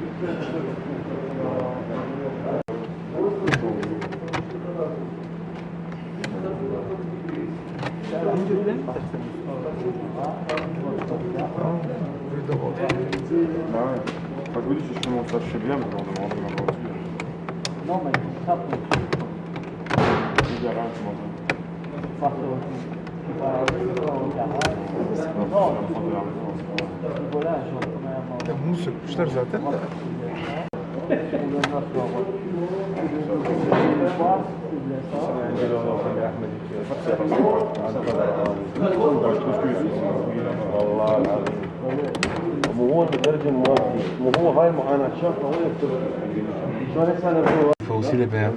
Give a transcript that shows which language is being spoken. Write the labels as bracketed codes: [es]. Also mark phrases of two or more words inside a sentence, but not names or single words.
[fr] Pas de si je commence à acheter bien, mais je leur demande ma voiture. Non, mais ça, Je dis rien, comment ça? tu vas au garage. Non, Voilà, genre, premièrement, [tr] Ya bunu sökmüşler zaten de. [fr] Il faut aussi les BM.